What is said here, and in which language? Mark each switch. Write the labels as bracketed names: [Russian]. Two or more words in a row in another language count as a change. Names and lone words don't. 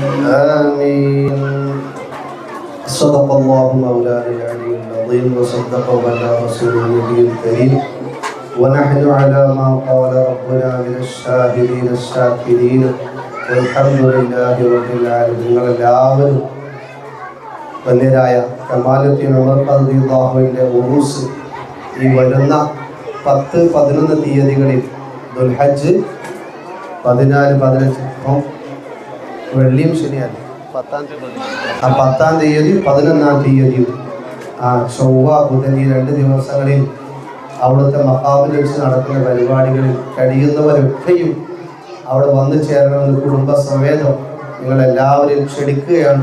[Arabic] آمين. صدق الله مولانا العلي العظيم وصدق وبلغ رسوله النبي الكريم ونحن على ما قال ربنا من الشاهدين الشاكرين والحمد لله رب العالمين. [Malayalam] നിങ്ങളെല്ലാവരും ധന്യരായ കമാലുദ്ദീൻ ഉമർ റളിയല്ലാഹുവിൻ്റെ ഉറൂസ് ഈ വരുന്ന 10-11 തീയതികളിൽ ദുൽഹജ്ജ് 14-15 വെള്ളിയും ശനിയാണ് 10-ാം തീയതി 11-ാം തീയതി ചൊവ്വ ബുധൻ ഈ 2 ദിവസങ്ങളിൽ അവിടുത്തെ മഖാമിൽ വെച്ച് നടക്കുന്ന പരിപാടികളിൽ കഴിയുന്നവരൊക്കെയും അവിടെ വന്നു ചേരണമെന്ന് കുടുംബസമേതം നിങ്ങളെല്ലാവരെയും ക്ഷണിക്കുകയാണ്.